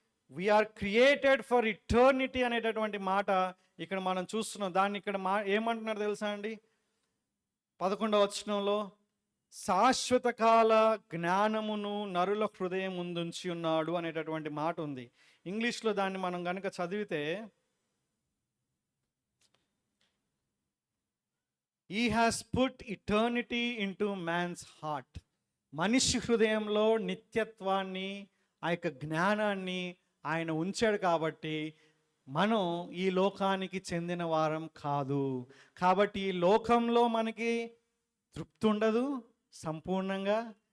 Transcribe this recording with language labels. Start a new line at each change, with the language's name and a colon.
English: we are created for eternity
Telugu: అనేటటువంటి మాట ఇక్కడ మనం చూస్తున్నాం. దాన్ని ఇక్కడ ఏమంటున్నారు తెలుసా అండి? 11వ వచనంలో శాశ్వత కాల జ్ఞానమును నరుల హృదయం ముందుంచి ఉన్నాడు అనేటటువంటి మాట ఉంది. ఇంగ్లీష్లో దాన్ని మనం కనుక చదివితే
English: He has put eternity into man's heart.
Telugu: మనిషి హృదయంలో నిత్యత్వాన్ని, ఆ యొక్క జ్ఞానాన్ని ఆయన ఉంచాడు. కాబట్టి మనం ఈ లోకానికి చెందిన వారం కాదు. కాబట్టి ఈ లోకంలో మనకి తృప్తి ఉండదు సంపూర్ణంగా.